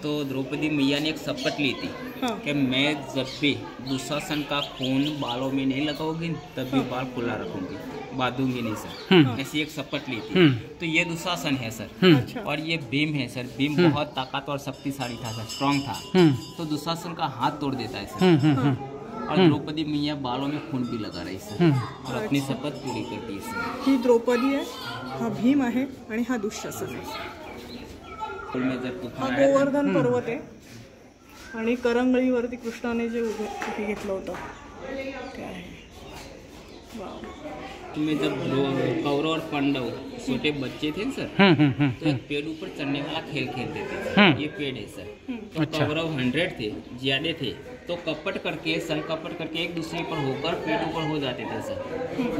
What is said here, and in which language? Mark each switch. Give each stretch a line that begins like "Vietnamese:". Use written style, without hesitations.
Hindi: तो द्रौपदी मैया ने एक शपथ ली थी कि मैं जब भी दुशासन का खून बालों में नहीं लगाऊंगी तब भी बाल खुला रखूंगी, बांधूंगी नहीं सर, ऐसी एक शपथ ली थी। तो ये दुशासन है सर। और ये भीम है सर। भीम बहुत ताकतवर शक्तिशाली था सर, स्ट्रांग था। तो दुशासन का हाथ तोड़ देता है सर। और द्रौपदी मैया बालों में खून भी लगा रही सर और अपनी शपथ पूरी करती है सर।
Marathi: ही द्रौपदी आहे, हा भीम आहे आणि हा दुःशासन आहे। हा गोवर्धन पर्वत आहे आणि करंगळीवरती कृष्णाने जे उभे घेतलं होतं ते आहे।
Hindi: में जब कौरव और पांडव छोटे बच्चे थे सर, तो एक पेड़ ऊपर चढ़ने वाला खेल खेलते थे। ये पेड़ है सर। तो कौरव 100 थे, ज्यादा थे, तो कपट करके संकपट करके एक दूसरे पर होकर पेड़ ऊपर हो जाते थे सर।